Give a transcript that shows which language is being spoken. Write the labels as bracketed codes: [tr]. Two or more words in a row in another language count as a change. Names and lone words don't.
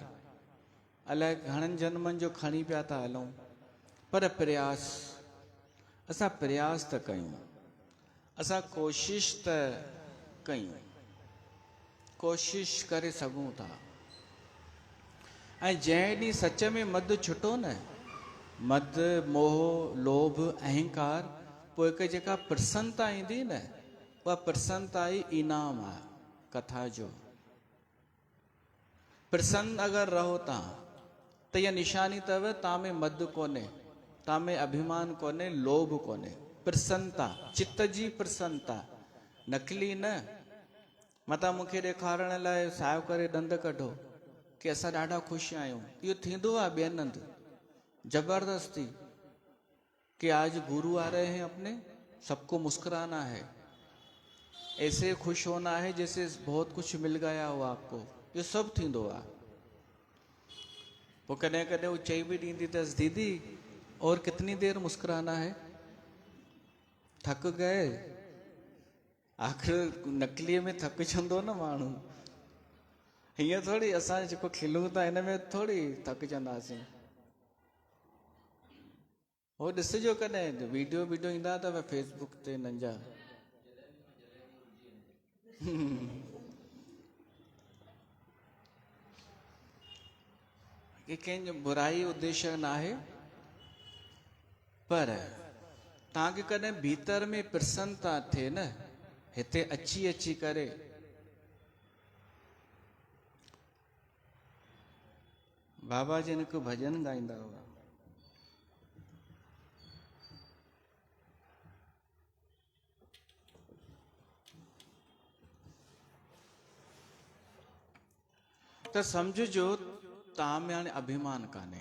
[sd] अलाए घणनि जन्मनि जो खणी पिया था हलूं, पर प्रयास, असां प्रयास त कयूं, असां कोशिश त कयूं, कोशिश करे सघूं था। ऐं जंहिं ॾींहुं सच में मद छुटो न, मद मोह लोभ अहंकार, पोइ हिकु जेका प्रसन्नता ईंदी न, उहा प्रसन्नता ई इनाम आहे कथा जो। प्रसन्न अगरि रहो तव्हां त इहा निशानी अथव तव्हां में मद कोन्हे, तव्हां में अभिमान कोन्हे, लोभ कोन्हे। प्रसन्नता, चित्त जी प्रसन्नता, नकली न। मतां मूंखे ॾेखारण लाइ सायो करे ॾंद कढो कि असां ॾाढा ख़ुशि आहियूं, इहो थींदो आहे ॿियनि हंधि जबरदस्ती कि [hi] आज गुरु आ रहे हैं अपने, सबको मुस्कुराना है, ऐसे खुश होना है जैसे बहुत कुछ मिल गया हो आपको, [sd] इहो सभु थींदो आहे। पोइ कॾहिं कॾहिं उहो चई बि ॾींदी अथसि, [hi] दीदी और कितनी देर मुस्कुराना है, थक गए। [sd] आख़िर नकलीअ में थकिजंदो न माण्हू, हीअं थोड़ी असां जेको खिलूं था हिन में थोड़ी थकिजंदासीं। हो ॾिसिजो कॾहिं वीडियो ईंदा अथव फेसबुक ते हिननि जा। कि कंहिंजो बुराई उद्देश्य न आहे, पर तव्हांखे कॾहिं भीतर में प्रसन्नता थिए न, हिते अची अची करे बाबा जिन हिकु भॼन ॻाईंदा हुआ, त सम्झिजो तव्हां में हाणे अभिमान कान्हे।